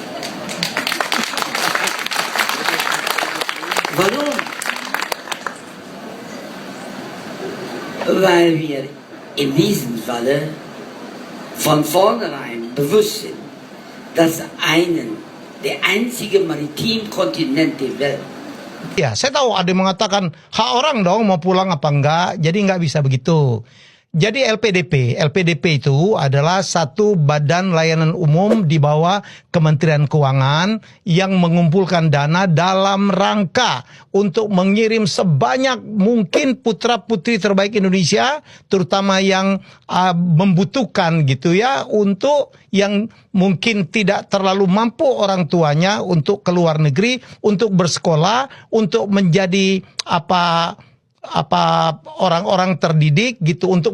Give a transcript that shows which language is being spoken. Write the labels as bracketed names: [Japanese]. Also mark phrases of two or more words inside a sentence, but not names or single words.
[German] Warum? Weil wir in diesem Falle von vornherein bewusst sind, dass der einzige Maritimkontinent der Welt. [Indonesian] Ya, saya tahu ada yang mengatakan hak orang dong mau pulang apa enggak, jadi nggak bisa begitu. Jadi LPDP itu adalah satu badan layanan umum di bawah Kementerian Keuangan yang mengumpulkan dana dalam rangka untuk mengirim sebanyak mungkin putra-putri terbaik Indonesia, terutama yang membutuhkan gitu ya, untuk yang mungkin tidak terlalu mampu orang tuanya untuk ke luar negeri, untuk bersekolah, untuk menjadi orang-orang terdidik gitu, untuk